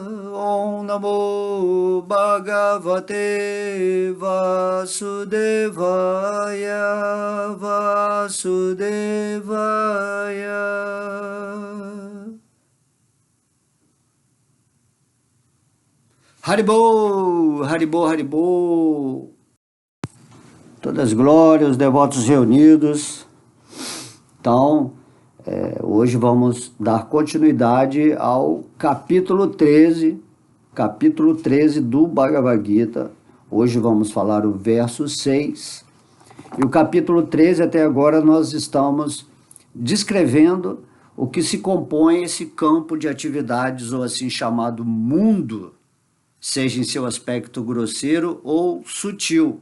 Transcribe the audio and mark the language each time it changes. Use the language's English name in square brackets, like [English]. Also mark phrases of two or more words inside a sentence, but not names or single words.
[Sanskrit] ॐ नमो भगवते वासुदेवाय. Vasudevaya. हरिबोल, हरिबोल, हरिबोल. [Portuguese] Todas as glórias, os devotos reunidos. Então, hoje vamos dar continuidade ao capítulo 13 do Bhagavad Gita. Hoje vamos falar o verso 6. E o capítulo 13, até agora, nós estamos descrevendo o que se compõe esse campo de atividades, ou assim chamado mundo, seja em seu aspecto grosseiro ou sutil.